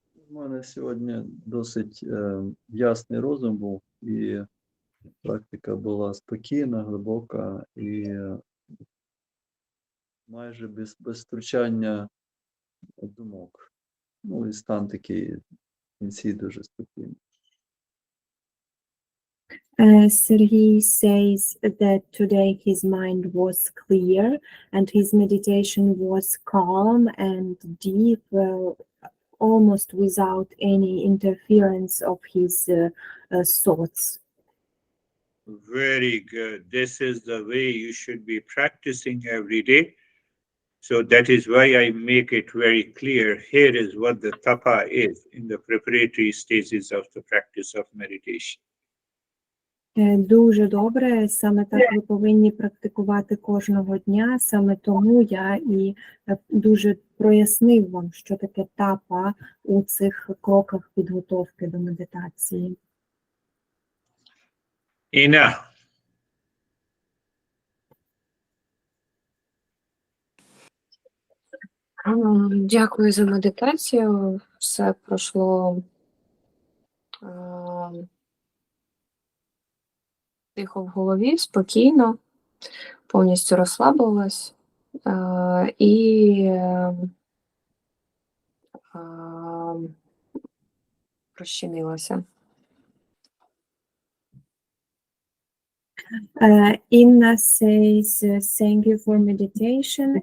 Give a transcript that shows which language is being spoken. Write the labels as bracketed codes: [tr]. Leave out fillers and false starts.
[uk] У мене сьогодні досить ясний розум був, і практика була спокійна, глибока і майже без втручання думок. Ну і стан такий в кінці дуже спокійний. [en] Sergey says that today his mind was clear and his meditation was calm and deep, almost without any interference of his thoughts. Very good. This is the way you should be practicing every day. So that is why I make it very clear. Here is what the tapa is in the preparatory stages of the practice of meditation. [uk] Дуже добре, саме так ви повинні практикувати кожного дня, саме тому я і дуже прояснив вам, що таке тапа у цих кроках підготовки до медитації. Ina. Дякую за медитацію. Все пройшло тихо в голові, спокійно, повністю розслабилась і розчинилася. [en] Inna says, thank you for meditation.